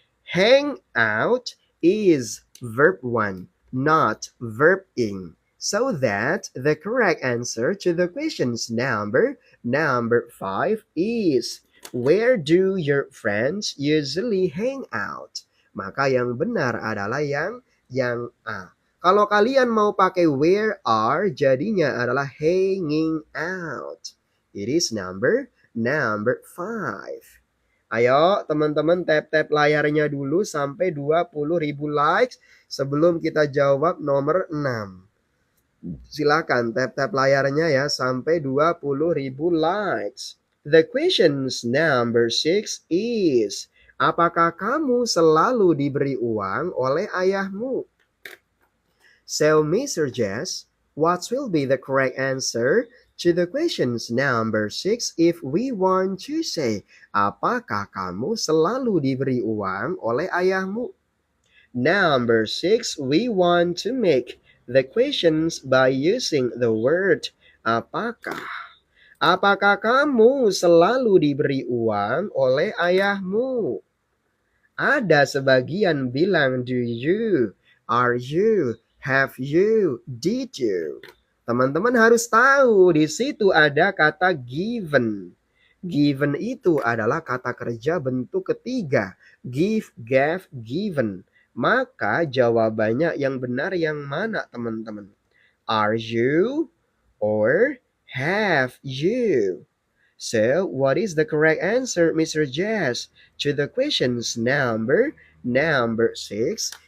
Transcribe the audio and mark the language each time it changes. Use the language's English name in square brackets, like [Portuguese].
[English] Hang out is verb 1, not verb ing. So that the correct answer to the questions number 5 is, where do your friends usually hang out? [Indonesian] Maka yang benar adalah yang A. Kalau kalian mau pakai where are, jadinya adalah hanging out. [English] It is number 5. [Indonesian] Ayo teman-teman tap-tap layarnya dulu sampai 20.000 likes sebelum kita jawab nomor 6. Silakan tap-tap layarnya ya sampai 20.000 likes. [English] The questions number 6 is, [Indonesian] apakah kamu selalu diberi uang oleh ayahmu? [English] So, Mr. Jess, what will be the correct answer to the questions number 6 if we want to say, [Indonesian] apakah kamu selalu diberi uang oleh ayahmu? [English] Number 6, we want to make the questions by using the word apakah. [Indonesian] Apakah kamu selalu diberi uang oleh ayahmu? Ada sebagian bilang do you, are you, have you, did you. Teman-teman harus tahu di situ ada kata given. Given itu adalah kata kerja bentuk ketiga. Give, gave, given. Maka jawabannya yang benar yang mana teman-teman? [English] Are you or have you? So, what is the correct answer, Mr. Jess, to the questions number 6?